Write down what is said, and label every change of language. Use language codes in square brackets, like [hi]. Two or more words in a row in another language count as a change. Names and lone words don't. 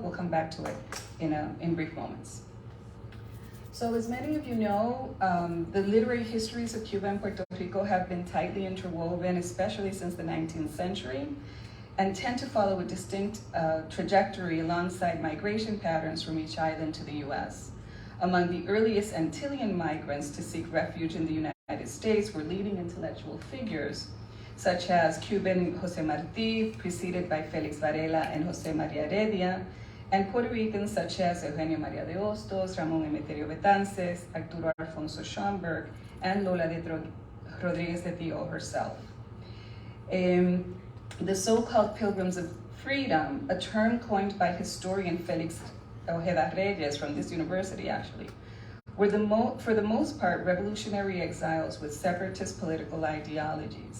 [en] We'll come back to it in brief moments. So as many of you know, the literary histories of Cuba and Puerto Rico have been tightly interwoven, especially since the 19th century, and tend to follow a distinct trajectory alongside migration patterns from each island to the US. Among the earliest Antillean migrants to seek refuge in the United States were leading intellectual figures, such as Cuban José Martí, preceded by Félix Varela and José María Heredia, and Puerto Ricans such as Eugenio María de Hostos, Ramón Emeterio Betances, Arturo Alfonso Schomburg, and Lola de Rodríguez de Tio herself. The so-called Pilgrims of Freedom, a term coined by historian Félix Ojeda Reyes from this university actually, were for the most part revolutionary exiles with separatist political ideologies.